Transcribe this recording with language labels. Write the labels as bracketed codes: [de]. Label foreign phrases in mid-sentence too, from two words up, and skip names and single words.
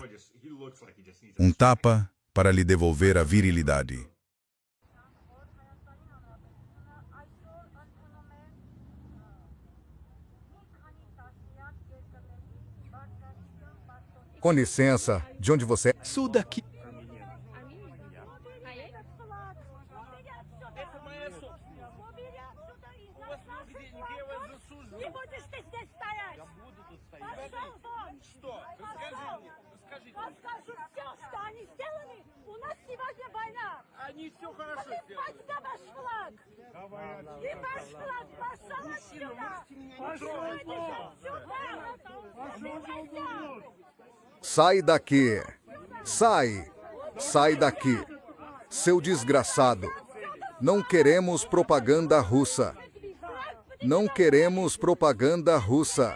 [pt] Um tapa para lhe devolver a virilidade. Com licença, de onde você é? Isso daqui. [ru] Расскажу все, что они сделали. У нас сегодня война. Они все хорошо сделали. Сюда ваш флаг. И ваш флаг пошел отсюда. [pt] Sai daqui! Sai! Sai daqui! Seu desgraçado! Não queremos propaganda russa! Não queremos propaganda russa!